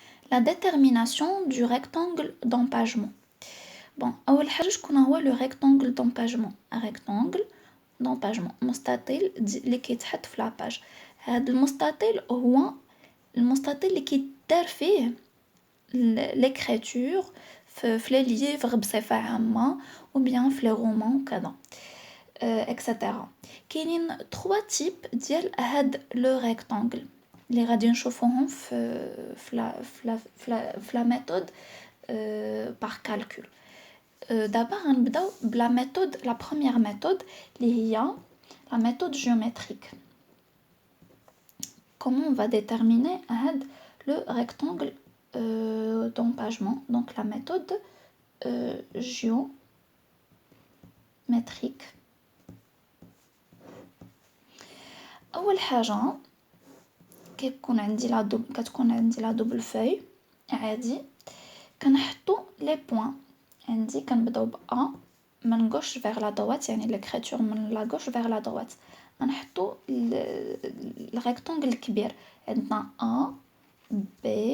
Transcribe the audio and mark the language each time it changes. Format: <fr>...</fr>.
<fr>La détermination du rectangle d'empagement.</fr> <ar>Bon, أول حاجة شكون هو le rectangle d'empagement. Un rectangle d'empagement مستطيل اللي كيتحط في لاباج. هذا المستطيل هو المستطيل اللي كيدار فيه l'écriture في les livres بصفة عامة</ar> <fr>ou bien</fr> <ar>في les romans وكذا etc. كاينين 3 تيب ديال هاد لو ريكتانجل اللي غادي نشوفوهم في لا ميثود par calcul.</ar> <fr>D'abord</fr> <ar>غنبداو بلا</ar> <fr>méthode, la première méthode</fr> <ar>اللي هي</ar> <fr>la méthode géométrique. Comment on va déterminer le rectangle d'empagement? Donc la méthode géométrique.</fr> <ar>أول حاجة كتكون عندي لا دوبل فeuille عادي كنحطو لي بوين عندي كنبداو ب A من</ar> <fr>gauche vers la droite</fr> <ar>يعني l'écriture من</ar> <fr>la gauche vers la droite</fr> <ar>غنحطو الريكتانجل الكبير عندنا A B</ar>